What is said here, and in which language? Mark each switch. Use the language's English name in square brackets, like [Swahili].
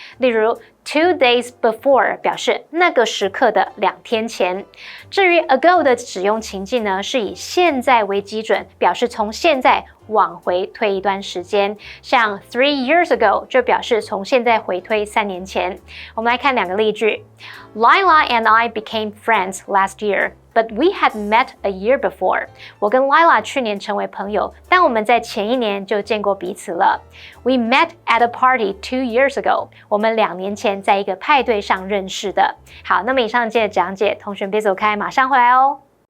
[Chinese] 例如 [English] 2 days before [Chinese] 表示那个时刻的2天前。至于 ago 的使用情境呢，是以现在为基准，表示从现在往回推一段时间。像 [English] 3 years ago [Chinese] 就表示从现在回推3年前。我们来看两个例句。 [English] Lila and I became friends last year, but we had met a year before. [Chinese] 我跟 Lila 去年成为朋友，但我们在前一年就见过彼此了。 [English] We met at a party 2 years ago. [Chinese] 我们2年前在一个派对上认识的。好，那么以上节的讲解，同学别走开，马上回来哦。